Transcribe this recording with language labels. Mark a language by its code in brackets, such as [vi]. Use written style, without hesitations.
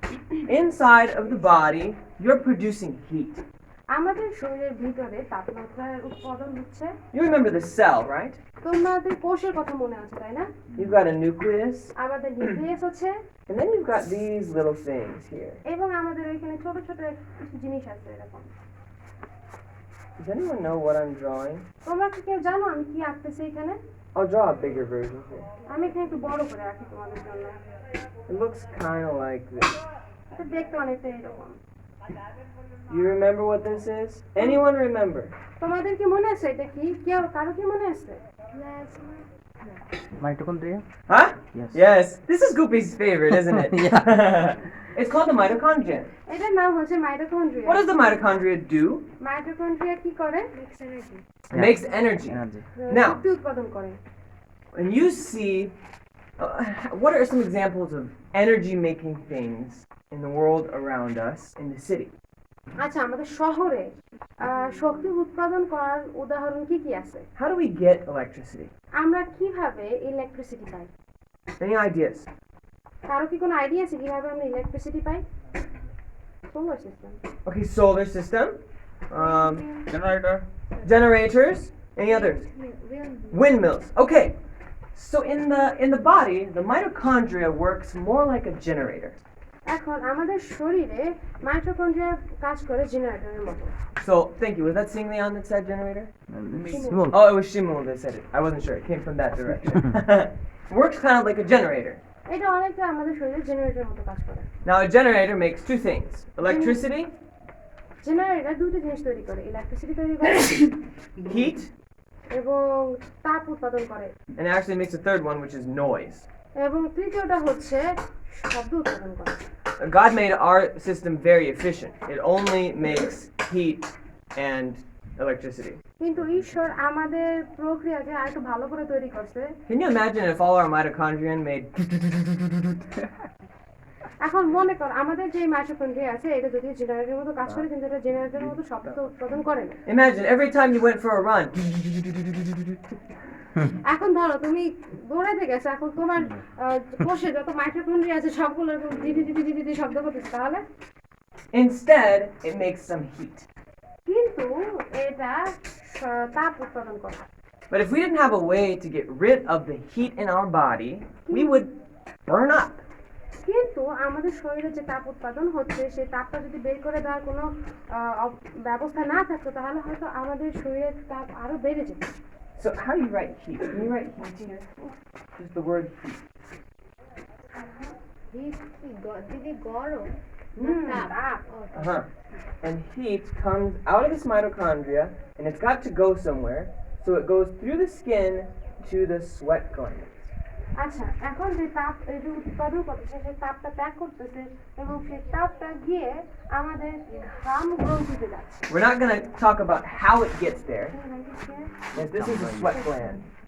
[en] inside of the body, you're producing heat. [bn] আমাদের শরীরের ভিতরে তাপমাত্রার উৎপাদন হচ্ছে। [en] You remember the cell, right? [bn] তোমাদের কোষের কথা মনে আছে তাই না? [en] You've got a nucleus, [bn] আমাদের নিউক্লিয়াস আছে [en] and then you've got these little things here. [bn] এবং আমাদের এখানে ছোট ছোট কিছু জিনিস আছে এরকম। [en] Does anyone know what I'm drawing? [bn] তোমরা কি কেউ জানো আমি কি আঁকতেছি এখানে? [en] I'll draw a bigger version here. [bn] আমি এখানে একটু বড় করে রাখি তোমাদের জন্য। [en] It looks kind of like this. [bn] এটা দেখতে অনেকটা এরকম। [en] You remember what this is? Anyone remember? [bn] তোমাদের কি মনে আছে এটা কি? কেউ কারো কি মনে আছে? [en] Mitochondria? Huh? Yes. Yes. This is Goopy's favorite, isn't it? It's called the mitochondria. [bn] এটার নাম হচ্ছে mitochondria. [en] What does the mitochondria do? [bn] Mitochondria কি করে? [en] It makes energy. Energy. Now, [bn] শক্তি উৎপাদন করে। [en] when you see, what are some examples of energy-making things in the world around us in the city? [bn] আচ্ছা আমাদের শহরে শক্তি উৎপাদন করার উদাহরণ কি কি আছে? [en] How do we get electricity? [bn] আমরা কিভাবে ইলেকট্রিসিটি পাই? [en] Any ideas? [bn] কারো কি কোনো আইডিয়া আছে কিভাবে আমরা electricity pi? [en] Solar system. Okay, solar system. Generator. Generators. Any others? Windmills. Okay. So in the body, the mitochondria works more like a generator. [bn] এখন আমাদের শরীরে মাইটোকন্ড্রিয়া কাজ করে জেনারেটরের মতো। [en] So thank you. Was that Singleon that said generator? Simul. Oh, it was Shimul that said it. I wasn't sure. It came from that direction. Works kind of like a generator. [bn] এটা অনেকটা আমাদের শরীরে জেনারেটরের মতো কাজ করে। [en] Now a generator makes two things: electricity, [bn] generator দুটো জিনিস তৈরি করে, ইলেকট্রিসিটি তৈরি করে [en] heat, [bn] এবং তাপ উৎপাদন করে [en] and it actually makes a third one, which is noise. [bn] এবং তৃতীয়টা হচ্ছে শব্দ উৎপাদন করে। [en] God made our system very efficient. It only makes heat and electricity. [bn] কিন্তু ঈশ্বর আমাদের প্রক্রিয়াকে আরেকটু ভালো করে তৈরি করছে। [en] Can you imagine if all our mitochondria made [bn] এখন মনে কর আমাদের যে মাইটোকন্ড্রিয়া আছে এটা যদি জেনারেটরের মতো কাজ করে কিন্তু এটা জেনারেটরের মতো শব্দ উৎপাদন করে না। [en] Imagine every time you went for a run. [bn] এখন ধরো তুমি দৌড়াতে গেছো, এখন তোমার কোষে যত মাইটোকন্ড্রিয়া আছে সবগুলো এরকম দিদি দিদি দিদি দিদি শব্দ করতেছে, তাহলে [en] Instead, it makes some heat. [bn] কিন্তু এটা তাপ উৎপাদন করে। [en] But if we didn't have a way to get rid of the heat in our body, we would burn up. [bn] কিন্তু আমাদের শরীরে যে তাপ উৎপাদন হচ্ছে সেই তাপটা যদি বের করে দেওয়ার কোনো ব্যবস্থা না থাকতো তাহলে হয়তো আমাদের শরীরের তাপ আরো বেড়ে যেত। [en] So how do you write heat? Can you write heat here? Just the word heat. [bn] দিদি গরম তাপ Uh-huh. [en] And heat comes out of this mitochondria, and it's got to go somewhere, so it goes through the skin to the sweat glands. [bn] আচ্ছা এখন যে তাপ এই যে উৎপাদন করতেছে সেই তাপটা ত্যাগ করতেছে এবং সেই তাপটা গিয়ে আমাদের ঘাম গ্রন্থিতে যাচ্ছে। [en] We're not going to talk about how it gets there. Yes, this is the sweat gland.